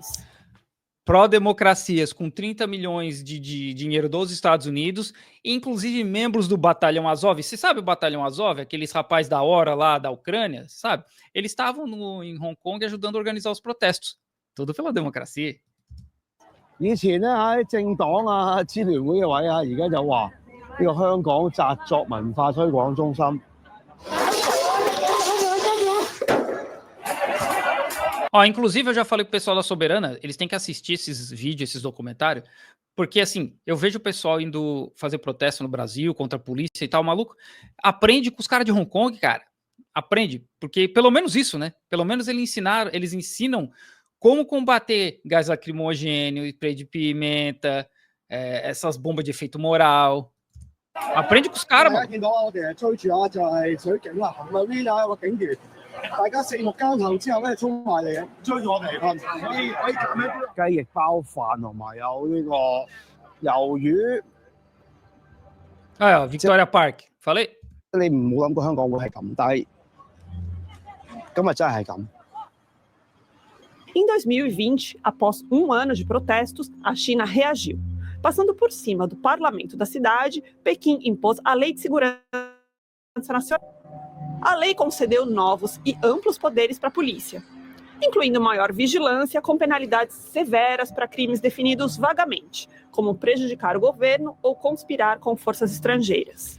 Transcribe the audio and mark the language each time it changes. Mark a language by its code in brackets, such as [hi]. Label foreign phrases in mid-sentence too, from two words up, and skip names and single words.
[pt] Pró-democracias com 30 milhões de dinheiro dos Estados Unidos, inclusive membros do Batalhão Azov. Você sabe o Batalhão Azov? Aqueles rapazes da hora lá da Ucrânia, sabe? Eles estavam em Hong Kong ajudando a organizar os protestos. Tudo pela democracia. [yue] 以前咧喺政黨啊、支聯會嘅位啊，而家就話呢個香港紮作文化推廣中心。 [pt] Ó, inclusive, eu já falei pro pessoal da Soberana, eles têm que assistir esses vídeos, esses documentários, porque, assim, eu vejo o pessoal indo fazer protesto no Brasil contra a polícia e tal, maluco, aprende com os caras de Hong Kong, cara, aprende, porque pelo menos isso, né, pelo menos eles ensinam como combater gás lacrimogêneo, spray de pimenta, essas bombas de efeito moral, aprende com os caras, mano. [yue] 見到我哋追住啊，就係水警啦，行路呢啦有個警員。大家四目交投之後咧，衝埋嚟追住我哋噴。雞翼包飯同埋有呢個魷魚。 [pt] Ah, Victoria Park, falei? [yue] 你唔好諗過香港會係咁，但係今日真係咁。 [pt] Em 2020, após um ano de protestos, a China reagiu. Passando por cima do parlamento da cidade, Pequim impôs a Lei de Segurança Nacional. A lei concedeu novos e amplos poderes para a polícia, incluindo maior vigilância com penalidades severas para crimes definidos vagamente, como prejudicar o governo ou conspirar com forças estrangeiras.